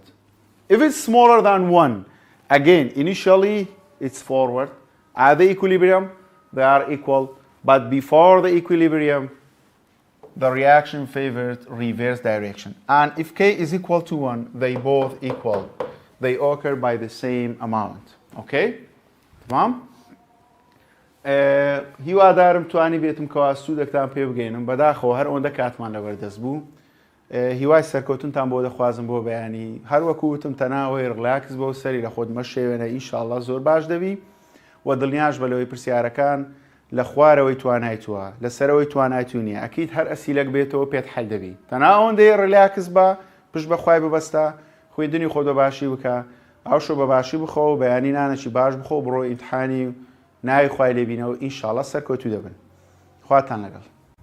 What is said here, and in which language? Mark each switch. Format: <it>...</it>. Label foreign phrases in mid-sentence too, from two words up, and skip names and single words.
<en>If it's smaller than 1, again, initially it's forward. At the equilibrium, they are equal, but before the equilibrium, the reaction favored reverse direction. And if K is equal to 1, they both equal. They occur by the same amount. Okay? تمام؟</en> <ckb>هیوادارم توانی بێتم کەوا سوودێکتان پێ بگەینم بەداخەوە هەر ئەوەندە کاتمان لەبەردەست بوو. هیوای سەرکەوتنتان بۆ دەخوازم بۆ بەیانی هەروەکو وتم تەناوەی ڕلاکس بۆ سەری لە خۆت مەشێوێنە ئینشاءڵڵا زۆر باش دەبی و دڵنیاش بەلەوەی پرسیارەکان لە خوارەوەی توانایتوە لەسەرەوەی توانایتو نییە ئەکید هەر ئەسیلەک بێتەوە پێت حەل دەبی تەنها ئەوەندەی ڕلاکس بە پشت بەخوای ببەستە خوێندنی خۆت بە باشی بکە ئەوشۆ بە باشی بخۆ بەیانی نانەکی باش بخۆ بڕۆ ئیمتحانی ناوی خوای لێبینەوە ئینشاءڵڵا سەرکەوتوو دەبن خواتان لەگەڵ</ckb>